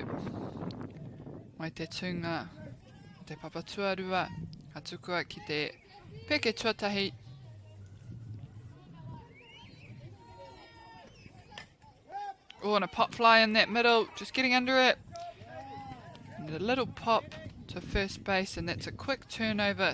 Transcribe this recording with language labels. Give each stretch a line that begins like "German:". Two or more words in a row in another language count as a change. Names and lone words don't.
Māori: Mai te tunga o te Papakura. Ka tukua ki te peke tuatahi.
English: Oh, and a pop fly in that middle. Just getting under it. And a little pop to first base. And that's a quick turnover.